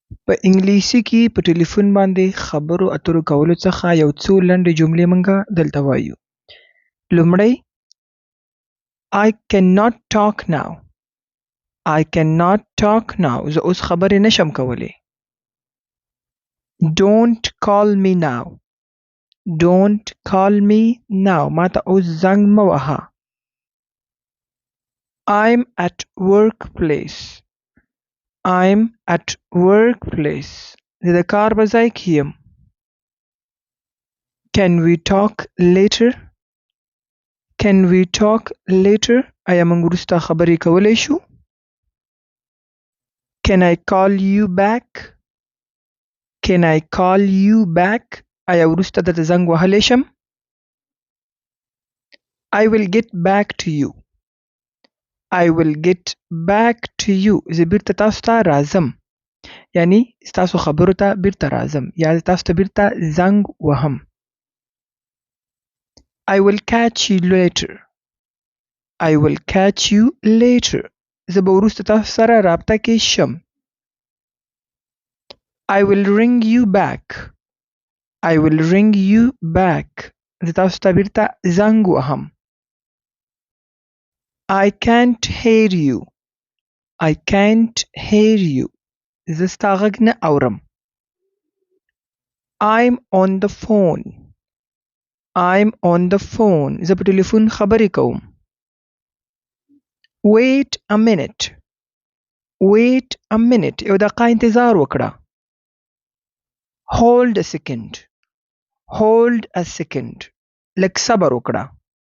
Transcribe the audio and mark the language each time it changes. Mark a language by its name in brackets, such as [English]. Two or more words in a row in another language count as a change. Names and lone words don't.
[Pashto] په انګلیسي کې په ټلیفون باندې خبرو اترو کولو څخه یو څو لنډې جملې مونږه دلته وایو. [English] لومړی I cannot talk now. I cannot talk now. [Pashto] زه اوس خبرې نشم کولی. [English] Don't call me now. Don't call me now. [Pashto] ما ته اوس زنګ مه وهه. [English] I'm at workplace. I'm at workplace. [Pashto] زه د کار په ځای کې یم. [English] Can we talk later? Can we talk later? [Pashto] آیا موږ وروسته خبرې کولی شو؟ [English] Can I call you back? Can I call you back? [Pashto] آیا وروسته درته زنګ وهلی شم؟ [English] I will get back to you. I will get back to you. [Pashto] زه بیرته تاسو ته راځم. یعنی ستاسو خبرو ته بیرته راځم یا تاسو ته بیرته زنګ وهم. [English] I will catch you later. I will catch you later. [Pashto] زه به وروسته تاسو سره رابطه کې شم. [English] I will ring you back. I will ring you back. [Pashto] زه تاسو ته بیرته زنګ وهم. [English] I can't hear you. I can't hear you. [Pashto] زه ستا غږ نه اورم. [English] I'm on the phone. I'm on the phone. [Pashto] زه په ټلیفون خبرې کوم. [English] Wait a minute. Wait a minute. [Pashto] یو دقیقه انتظار وکړه. [English] Hold a second. Hold a second. [Pashto] لږ صبر وکړه.